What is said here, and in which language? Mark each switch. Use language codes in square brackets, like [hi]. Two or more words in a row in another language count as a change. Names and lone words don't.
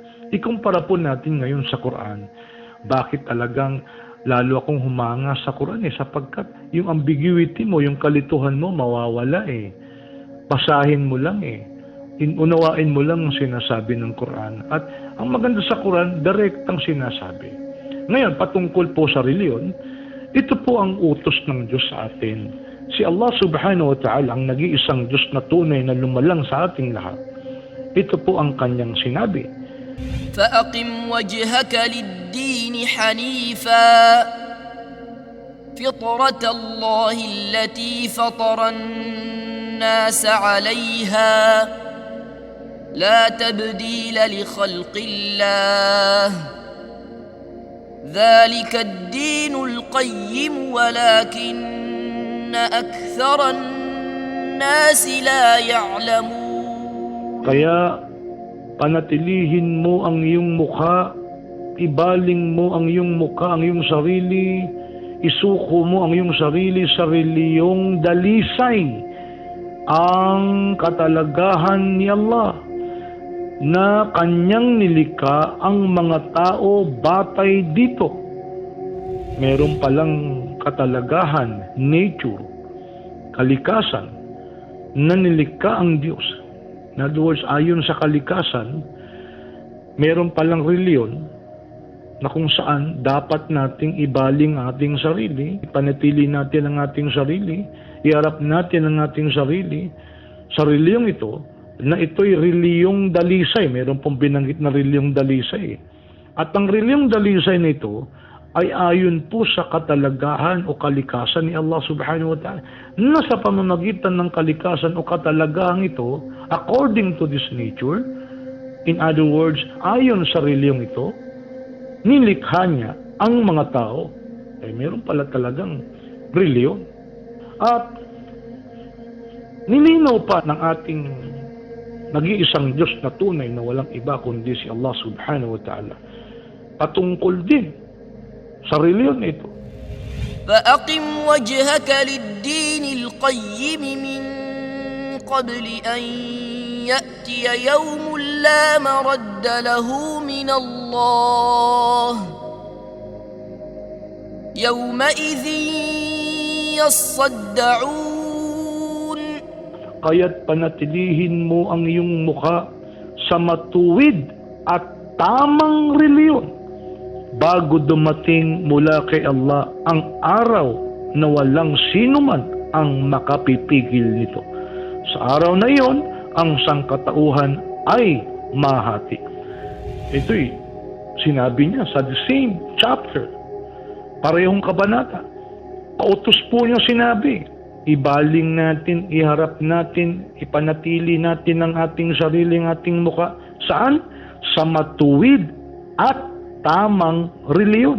[tl] Ikumpara po natin ngayon sa Quran. Bakit talagang lalo akong humanga sa Quran sapagkat yung ambiguity mo, yung kalituhan mo mawawala Basahin mo lang Unawain mo lang ang sinasabi ng Quran. At ang maganda sa Quran, direktang sinasabi. Ngayon, patungkol po sa reliyon, ito po ang utos ng Diyos sa atin. Si Allah [ar] سبحانه وتعالى [tl] ang nag-iisang Diyos na tunay na lumalang sa ating lahat. Ito po ang kanyang sinabi. [ar] فَأَقِمْ وَجْهَكَ لِلدِّينِ حَنِيفًا فِطْرَةَ اللَّهِ الَّتِي فَطَرَ النَّاسَ عَلَيْهَا لَا تَبْدِيلَ لِخَلْقِ اللَّهِ ذَلِكَ الدِّينُ الْقَيِّمُ وَلَكِنَّ أَكْثَرَ النَّاسِ لَا يَعْلَمُونَ. [tl] Kaya panatilihin mo ang iyong mukha, ibaling mo ang iyong mukha, ang iyong sarili, isuko mo ang iyong sarili sa reliyong dalisay, ang katalagahan ni Allah na kanyang nilikha ang mga tao batay dito. Meron palang katalagahan, nature, kalikasan, na nilikha ang Diyos. [en] In other words, [tl] ayon sa kalikasan, meron palang reliyon na kung saan dapat nating ibaling ating sarili, ipanatili natin ang ating sarili, iharap natin ang ating sarili sa reliyong ito, na ito'y reliyong dalisay. Meron pong binanggit na reliyong dalisay. At ang reliyong dalisay na ito ay ayon po sa katalagahan o kalikasan ni Allah [ar] سبحانه وتعالى. [tl] Nasa pamamagitan ng kalikasan o katalagahan ito, [en] according to this nature, in other words, [tl] ayon sa reliyong ito, nilikha niya ang mga tao. Meron pala talagang reliyon. At nilinaw pa ng ating nag-iisang Diyos na tunay na walang iba kundi si Allah [ar] سبحانه وتعالى [tl] patungkol din sa reliyon ito. [ar] فَأَقِمْ وَجْهَكَ لِلدِّينِ الْقَيِّمِ مِنْ قَبْلِ أَنْ يَأْتِيَ يَوْمٌ لَا مَرَدَّ لَهُ مِنَ اللَّهِ يَوْمَئِذٍ يَصَّدَّعُونَ. [tl] Kaya't panatilihin mo ang iyong mukha sa matuwid at tamang reliyon bago dumating mula kay Allah ang araw na walang sino man ang makapipigil nito. Sa araw na iyon, ang sangkatauhan ay mahati. Ito'y sinabi niya sa [en] the same chapter, [tl] parehong kabanata. Pautos po niya sinabi, ibaling natin, iharap natin, ipanatili natin ang ating sarili, ang ating mukha. Saan? Sa matuwid at tamang reliyon.